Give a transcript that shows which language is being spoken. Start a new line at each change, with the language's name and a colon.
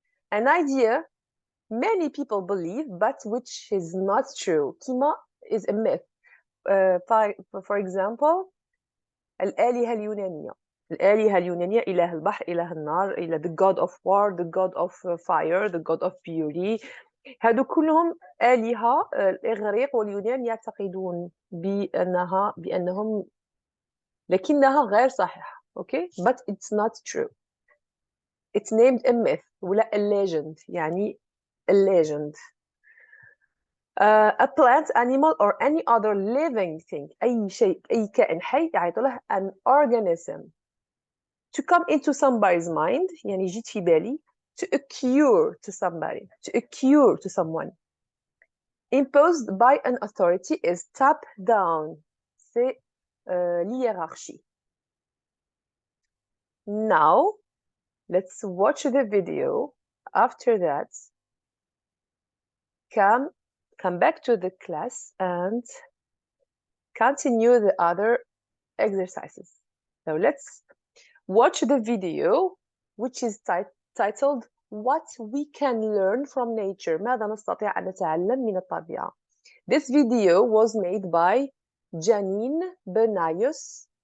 English: An idea many people believe, but which is not true. Kima is a myth. For example,
Arabic: الآلهة اليونانية. الآلهة اليونانية إله البحر، إله النار، إله
English: the god of war, the god of fire, the god of beauty.
Arabic: هادو كلهم آلهة. الإغريق واليونان يعتقدون بأنهم لكنها غير صحيحة.
English: Okay, but it's not true. It's named a myth
Arabic: ولا
English: a legend، يعني a legend. A plant, animal or any other living thing،
Arabic: أي شيء، أي كائن حي يعيطوا له
English: an organism. To come into somebody's mind،
Arabic: يعني يجي في بالي.
English: To occur to somebody، to occur to someone. Imposed by an authority is top down.
French: C'est l'hiérarchie.
English: Now, let's watch the video. After that, come back to the class and continue the other exercises. So let's watch the video, which is titled What We Can Learn from Nature.
Arabic: ماذا نستطيع أن نتعلم من الطبيعة.
English: This video was made by Janine Benayos.